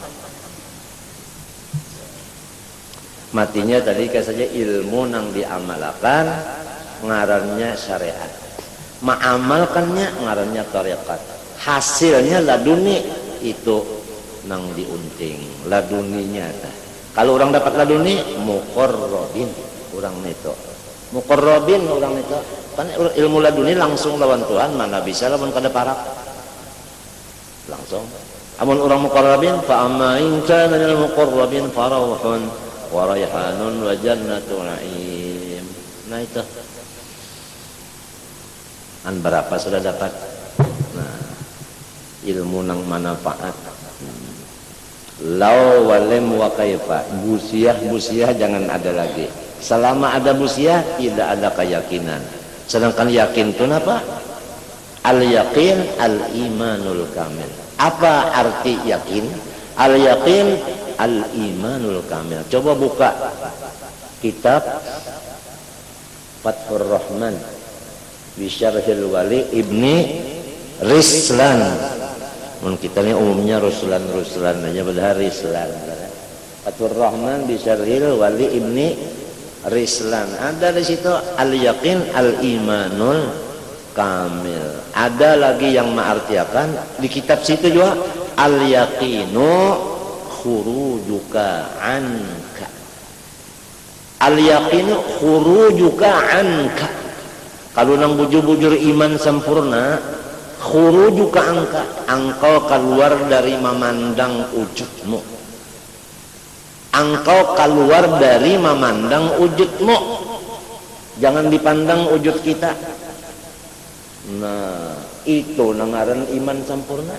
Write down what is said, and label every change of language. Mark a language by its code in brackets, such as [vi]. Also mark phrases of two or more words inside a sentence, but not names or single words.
[bjn] Matinya tadi kayak saja ilmu nang diamalkan ngarannya syariat, mengamalkannya ngarannya tarekat, hasilnya laduni itu nang diunting laduninya. Kalau orang dapat laduni muqarrabin orang itu, muqarrabin orang itu kan ilmu laduni langsung lawan Tuhan, mana bisa lawan kada parak langsung. Amun orang [ar] مقربين فأما إن كان للمقربين فروح وريحان وجنة نعيم. [bjn] Nah itu an berapa sudah dapat. Nah, ilmu nang manfaat. [ar] لو ولم وكيف, [bjn] busiah jangan ada lagi. [id] Selama ada busiah tidak ada keyakinan. Sedangkan yakin itu apa? [ar] اليقين الإيمان الكامل. [id] Apa arti yakin? [ar] اليقين الإيمان الكامل. [id] Coba buka kitab Fathur Rahman Bisyarhil Wali Ibni Rislan. Kita ini umumnya Ruslan aja, padahal Rislan. Fathur Rahman Bisyarhil Wali Ibni Rislan. Ada di situ [ar] اليقين الإيمان الكامل. [id] Ada lagi yang mengartikan di kitab situ juga [ar] اليقين خروجك عنك. اليقين خروجك عنك. [bjn] Kalau nang bujur-bujur iman sempurna, [ar] خروجك عنك, [bjn] engkau keluar dari memandang wujudmu. [id] Engkau keluar dari memandang wujudmu. [bjn] Jangan dipandang wujud kita. Nah, itu nangaran iman sempurna.